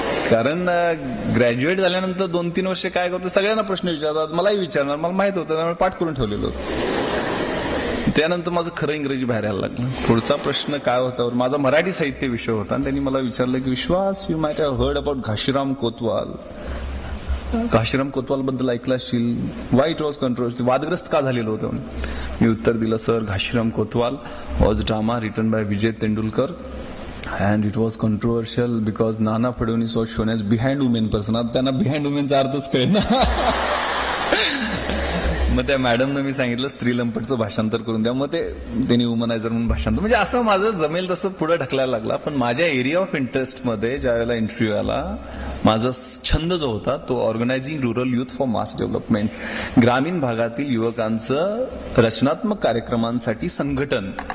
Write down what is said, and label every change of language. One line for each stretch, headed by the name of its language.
Marathi: कारण ग्रॅज्युएट झाल्यानंतर 2-3 वर्ष काय करतो सगळ्यांना प्रश्न विचारतात, मलाही विचारणार, मला माहित होतं, त्यामुळे पाठ करून ठेवलेलं होतं. त्यानंतर माझं खरं इंग्रजी बाहेर यायला लागलं. पुढचा प्रश्न काय होता, माझा मराठी साहित्य विषय होता आणि त्यांनी मला विचारलं की विश्वास
English: you might have heard about
Marathi: Ghashiram Kotwal. Ghashiram Kotwal बद्दल ऐकलं असशील,
English: why it was controversy,
Marathi: वादग्रस्त का झालेलं होतं. मी उत्तर दिलं sir
English: Ghashiram Kotwal was drama written by Vijay Tendulkar and it was controversial because Nana Fadnavis was shown as behind women person.
Marathi: आता त्यांना
English: behind women
Marathi: चा अर्थच कळेना. मग त्या मॅडमनं मी सांगितलं स्त्री लंपटचं भाषांतर करून द्या, मग त्यांनी वुमनायझर म्हणून भाषांतर, म्हणजे असं माझं जमेल तसं पुढे ढकलायला लागला. पण माझ्या एरिया ऑफ इंटरेस्ट मध्ये ज्या वेळेला इंटरव्ह्यू आला, माझा छंद जो होता तो
English: organising rural youth for mass development,
Marathi: ग्रामीण भागातील युवकांचं रचनात्मक कार्यक्रमांसाठी संघटन.